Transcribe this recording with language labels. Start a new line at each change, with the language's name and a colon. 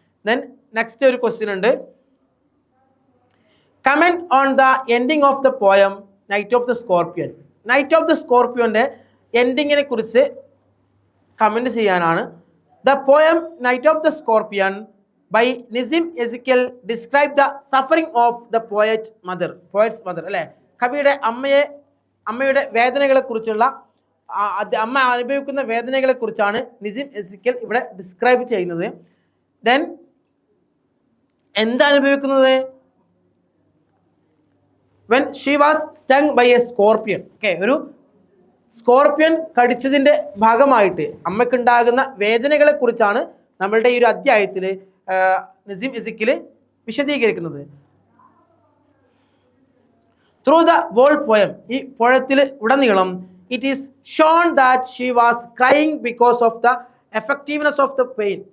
Malayalam: Then next ഒരു question ഉണ്ട്.
English: Comment on the ending of the poem night of the scorpion.
Malayalam: Knight of the സ്കോർപ്പിയന്റെ എൻഡിങ്ങിനെ കുറിച്ച് comment ചെയ്യാനാണ്.
English: The poem night of the scorpion by Nizim Ezekiel describe the suffering of the poet's mother.
Malayalam: അല്ലേ, കവിയുടെ അമ്മയുടെ വേദനകളെ കുറിച്ചുള്ള അമ്മ അനുഭവിക്കുന്ന വേദനകളെ കുറിച്ചാണ് നിസിം എസിക്കൽ ഇവിടെ ഡിസ്ക്രൈബ് ചെയ്യുന്നത്. ദെൻ എന്താ അനുഭവിക്കുന്നത്?
English: when she was stung by a scorpion.
Malayalam: Okay, ഒരു സ്കോർപ്പിയൻ കടിച്ചതിൻ്റെ ഭാഗമായിട്ട് അമ്മയ്ക്കുണ്ടാകുന്ന വേദനകളെ കുറിച്ചാണ് നമ്മളുടെ ഈ ഒരു അധ്യായത്തിൽ നസീം ഇസിക്കിൽ വിശദീകരിക്കുന്നത്.
English: through the whole poem,
Malayalam: ഈ പോയത്തിൽ ഉടനീളം
English: It is shown that she was crying because of the effectiveness of the pain.